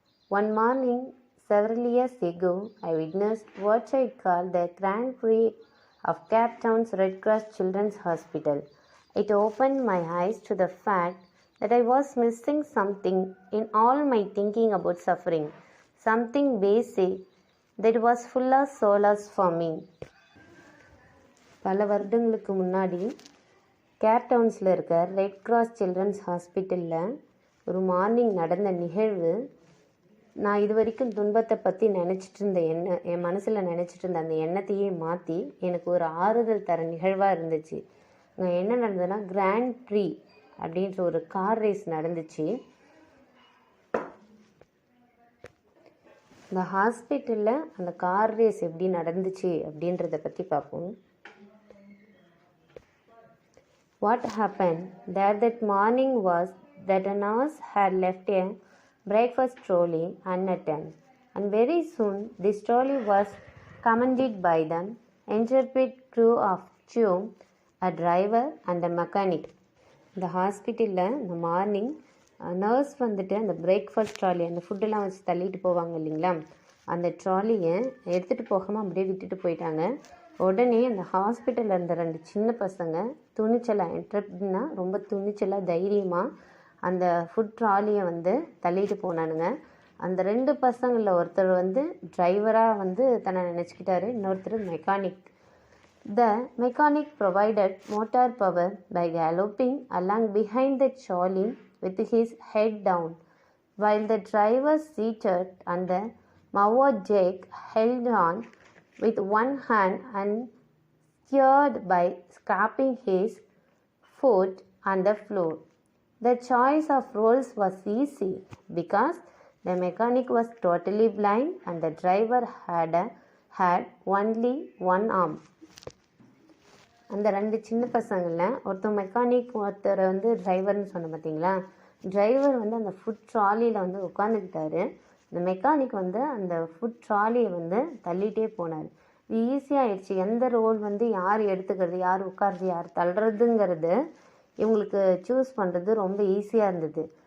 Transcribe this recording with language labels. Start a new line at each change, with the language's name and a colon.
English: One morning several years ago, I witnessed what I call the Grand Prix of Cape Town's Red Cross Children's Hospital. It opened my eyes to the fact that I was missing something in all my thinking about suffering, something basic that was full of solace for me.
Tamil: பல வருடங்களுக்கு முன்னாடி gap டவுன்ஸில் இருக்க red cross children's ஹாஸ்பிட்டலில் ஒரு morning நடந்த நிகழ்வு நான் இது வரைக்கும் துன்பத்தை பற்றி நினச்சிட்டு இருந்த என் மனசில் நினச்சிட்டு இருந்த அந்த எண்ணத்தையே மாற்றி எனக்கு ஒரு ஆறுதல் தர நிகழ்வாக இருந்துச்சு. அங்கே என்ன நடந்ததுன்னா, கிராண்ட் ப்ரீ அப்படின்ற ஒரு கார் ரேஸ் நடந்துச்சு. இந்த ஹாஸ்பிட்டலில் அந்த கார் ரேஸ் எப்படி நடந்துச்சு அப்படின்றத பற்றி பார்ப்போம்.
English: What happened there that morning was that a nurse had left a breakfast trolley unattended, and very soon this trolley was commanded by the intrepid crew of two, a driver and a mechanic.
Tamil: இந்த ஹாஸ்பிட்டலில் இந்த morning nurse வந்துட்டு அந்த breakfast trolley, அந்த ஃபுட்டெல்லாம் வச்சு தள்ளிட்டு போவாங்க இல்லைங்களா, அந்த ட்ராலியை எடுத்துகிட்டு போகாமல் அப்படியே விட்டுட்டு போயிட்டாங்க. உடனே அந்த ஹாஸ்பிட்டலில் இருந்த 2 சின்ன பசங்க துணிச்சலாக, என்ட்ரப்னா ரொம்ப துணிச்சலாக தைரியமாக அந்த ஃபுட் ட்ராலியை வந்து தள்ளிட்டு போனானுங்க. அந்த 2 பசங்களில் ஒருத்தர் வந்து டிரைவராக வந்து தன்னை நினச்சிக்கிட்டாரு, இன்னொருத்தர் mechanic.
English: The mechanic provided motor power by galloping along behind the trolley with his head down, while the driver seated on the mower jack held on with one hand and steered by scraping his foot on the floor. The choice of roles was easy because the mechanic was totally blind and the driver had only one arm.
Tamil: அந்த 2 சின்ன பசங்களில் ஒருத்தர் mechanic, ஒருத்தர் வந்து டிரைவர்னு சொன்ன பார்த்தீங்களா. Driver வந்து அந்த food ட்ராலியில் வந்து உட்காந்துக்கிட்டாரு. இந்த மெக்கானிக் வந்து அந்த ஃபுட் ட்ராலியை வந்து தள்ளிகிட்டே போனார். இது ஈஸியாகிடுச்சு. எந்த ரோல் வந்து யார் எடுத்துக்கிறது, யார் உட்காருது, யார் தள்ளுறதுங்கிறது இவங்களுக்கு சூஸ் பண்ணுறது ரொம்ப ஈஸியாக இருந்தது.